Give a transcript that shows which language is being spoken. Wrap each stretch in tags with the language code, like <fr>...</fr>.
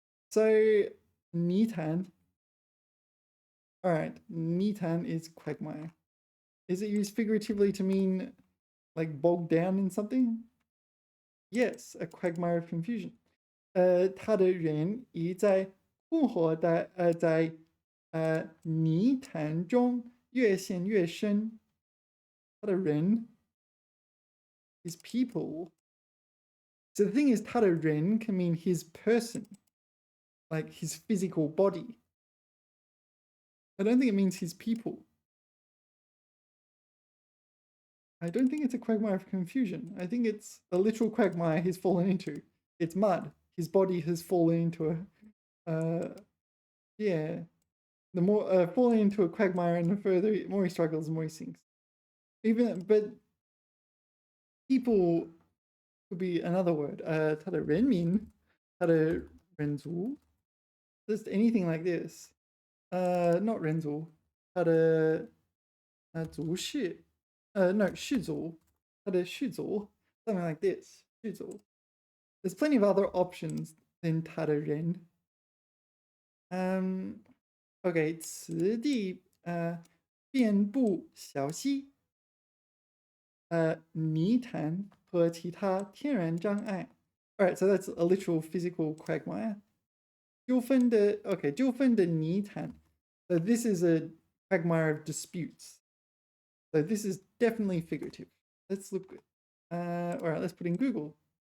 <en>So 泥潭.All right, 泥潭 is quagmire. Is it used figuratively to mean like bogged down in something? Yes, a quagmire of confusion.</en> <zh>他的人已在困惑的在泥潭中越陷越深.</zh> <en>他的人 is people. So the thing is, 他的人 can mean his person, like his physical body. I don't think it means his people. I don't think it's a quagmire of confusion. I think it's a literal quagmire he's fallen into. It's mud. His body has fallen into the more falling into a quagmire, and the more he struggles, the more he sinks. But people could be another word.</en> <zh>他的人民, 他的人族, just anything like this. Not 人族, 他的族氏, no, 氏族, 他的氏族, something like this.</zh> <en>氏族.There's plenty of other options than 他的人.</en> <zh>Okay, 此地遍布小溪, 泥潭和其他天然障碍.</zh> <en>All right, so that's a literal physical quagmire.</en> <zh>纠纷的泥潭.</zh> <en>So this is a quagmire of disputes. So this is definitely figurative. Let's look. All right, let's put in Google.</en>